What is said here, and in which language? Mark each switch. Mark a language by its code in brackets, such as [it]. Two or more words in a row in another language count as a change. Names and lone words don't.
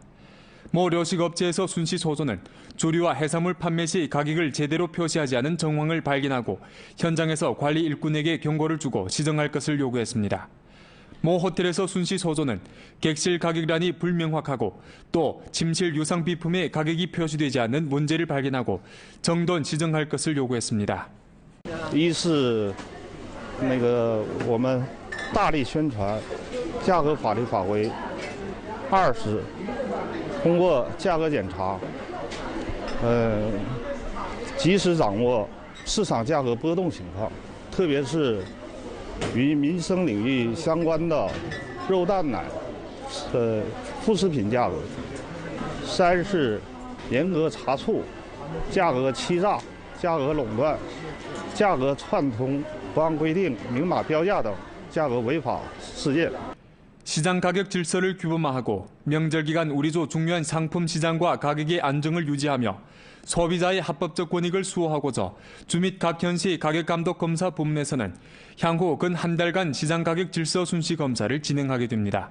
[ko] 모 료식업체에서 순시 소조는 조류와 해산물 판매 시 가격을 제대로 표시하지 않은 정황을 발견하고 현장에서 관리 일꾼에게 경고를 주고 시정할 것을 요구했습니다. 모 호텔에서 순시 소조는 객실 가격란이 불명확하고 또 침실 유상 비품의 가격이 표시되지 않는 문제를 발견하고 정돈 시정할 것을 요구했습니다. [zh] 一是我们大力宣传价格法律法规，2是通过价格检查，及时掌握市场价格波动情况，特别是与民生领域相关的肉蛋奶副食品价格。3是严格查处价格欺诈、价格垄断、 价格串通不按规定明码标价等价格违法事件。 [ko] 시장 가격 질서를 규범화하고 명절 기간 우리주 중요한 상품 시장과 가격의 안정을 유지하며 소비자의 합법적 권익을 수호하고자 주밋 각 현시 가격감독검사 부문에서는 향후 근 한 달간 시장 가격 질서 순시 검사를 진행하게 됩니다.